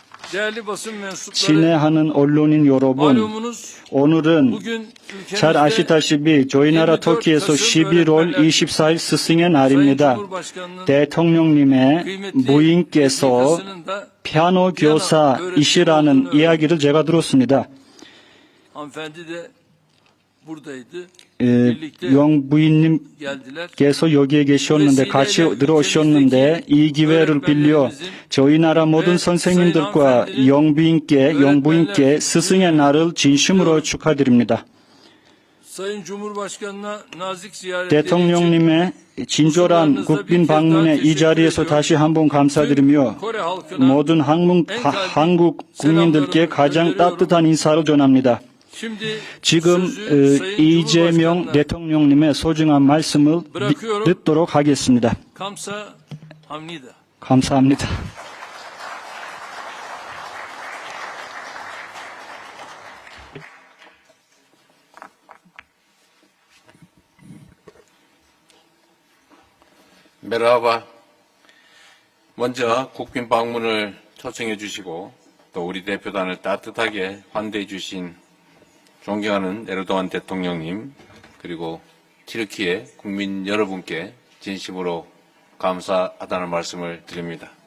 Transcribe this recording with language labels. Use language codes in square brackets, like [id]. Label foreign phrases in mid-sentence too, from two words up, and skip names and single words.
[ko] 친애하는 언론인 여러분, 오늘은 잘 아시다시피 저희 나라 터키에서 11월 24일 스승의 날입니다. 대통령님의 부인께서 피아노 교사이시라는 이야기를 제가 들었습니다. [tr] hanımefendi de buradaydı. [ko] 용 부인님 geldiler. 께서 여기에 계셨는데 같이 들어오셨는데 이 기회를 빌려 저희 나라 모든 선생님들과 영부인께 스승의 날을 진심으로 축하드립니다. [tr] Sayın Cumhurbaşkanı'na nazik ziyaretleri için [ko] 대통령님의 진솔한 국빈 방문에 이 자리에서 다시 한번 감사드리며 [tr] Kore halkına [ko] 모든 한국 국민들께 가장 따뜻한 인사를 전합니다. şimdi 지금 [tr] sözü Sayın 이재명 Cumhurbaşkanı'na [ko] 대통령님의 소중한 말씀을 듣도록 하겠습니다. 감사합니다. 감사합니다. 메라바, 먼저 국빈 방문을 초청해 주시고 또 우리 대표단을 따뜻하게 환대해 주신 존경하는 에르도안 대통령님 그리고 튀르키예 국민 여러분께 진심으로 감사하다는 말씀을 드립니다.